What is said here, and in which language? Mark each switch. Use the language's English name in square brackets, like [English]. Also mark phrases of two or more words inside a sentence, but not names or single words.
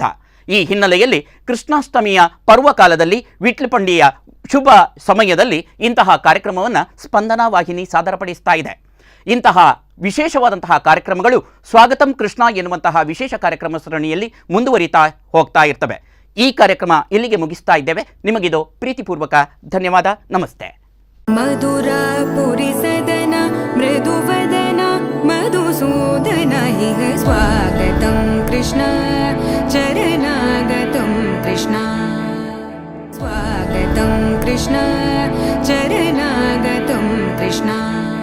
[Kannada] ಈ ಹಿನ್ನೆಲೆಯಲ್ಲಿ ಕೃಷ್ಣಾಷ್ಟಮಿಯ ಪರ್ವಕಾಲದಲ್ಲಿ ವಿಟ್ಲಪಂಡಿಯ ಶುಭ ಸಮಯದಲ್ಲಿ ಇಂತಹ ಕಾರ್ಯಕ್ರಮವನ್ನು ಸ್ಪಂದನಾ ವಾಹಿನಿ ಸಾದರಪಡಿಸ್ತಾ ಇದೆ. ಇಂತಹ ವಿಶೇಷವಾದಂತಹ ಕಾರ್ಯಕ್ರಮಗಳು ಸ್ವಾಗತಂ ಕೃಷ್ಣ ಎನ್ನುವಂತಹ ವಿಶೇಷ ಕಾರ್ಯಕ್ರಮ ಸರಣಿಯಲ್ಲಿ ಮುಂದುವರಿತಾ ಹೋಗ್ತಾ ಇರ್ತವೆ. ಈ ಕಾರ್ಯಕ್ರಮ ಇಲ್ಲಿಗೆ ಮುಗಿಸ್ತಾ ಇದ್ದೇವೆ. ನಿಮಗಿದು ಪ್ರೀತಿಪೂರ್ವಕ ಧನ್ಯವಾದ. ನಮಸ್ತೆ. [Sanskrit] मधुरापुरि सदन मृदुवदन मधुसूदन इह स्वागतं कृष्ण चरणागतं कृष्ण स्वागतं कृष्ण चरणागतं कृष्ण.